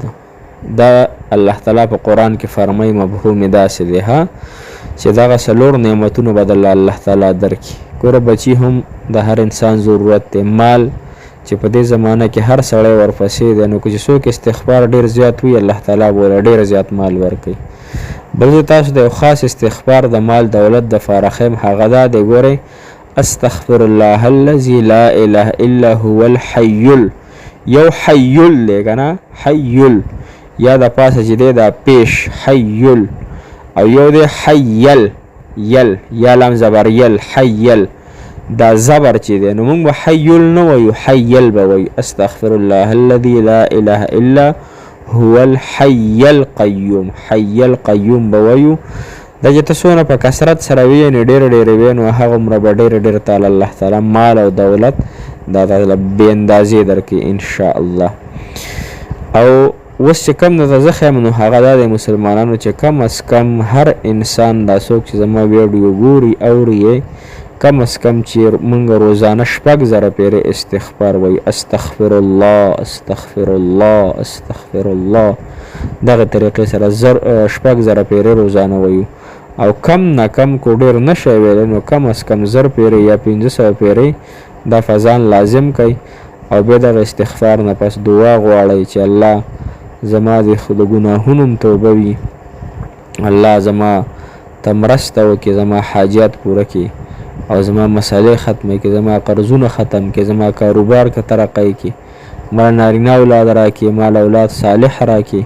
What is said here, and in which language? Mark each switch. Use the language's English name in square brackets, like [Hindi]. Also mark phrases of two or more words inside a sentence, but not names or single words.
[Pashto] دا الله تعالی په قرآن کې فرمایي مفهوم داسې دی چې دغه څلور نعمتونه به الله تعالی درکړي. ګوره بچي هم د هر انسان ضرورت دی، مال چې په دې زمانه کې هر سړی ورپسې دی. نو که چې څوک استغفار ډېر زیات وي الله تعالی به ډېر زیات مال ورکوي. بل زه تاسو د یو خاص استغفار د مال دولت دپاره ښیم، هغه دا دی ګورئ [Arabic] استغفر الله الذي لا اله الا هو الحي. [Pashto] یو حیل دی که نه، حیل یا د پاسه چې دی دا پیش حیل او یو دی حیل یل یا لام زبر یل حیل دا زبر چې دی نو موږ به حیل نه وایو حیل به وایو. [Arabic] استغفر الله الذي لا اله الا هو الحي القيوم، حي القيوم [Pashto] به وایو. دا چې ته څونه په کثرت سره وي نو ډېر وي نو هغومره به ډېر تعالی الله تعالی مال او دولت دا تعالی بې اندازې درکړي انشاءالله. او اوس چې کوم درته زه ښیم نو هغه دا دی مسلمانانو چې کم از کم هر انسان دا څوک چې زما ویډیو ګوري اوري یې کم از کم چې موږ روزانه 6 پیرې استغفار وایي [Arabic] استغفر الله استغفر الله استغفر الله [Pashto] دغه طریقې سره 6 پیرې روزانه وایو او کم نه کم کو ډېر نشئ ویلی نو کم از کم 1000 پیرې یا 500 پیرې دا فضان لازم کوي او بیا دغه استغفار نه پس دعا غواړئ چې الله زما د ګناهونو توبه وي، الله زما ته مرسته وکړي، زما حاجات پوره کړي او زما مسالې ختمې کړي، زما قرضونه ختم کړي، زما کاروبار که ترقی کړي، مال نارینه اولاد راکړي، مال اولاد صالح راکړي.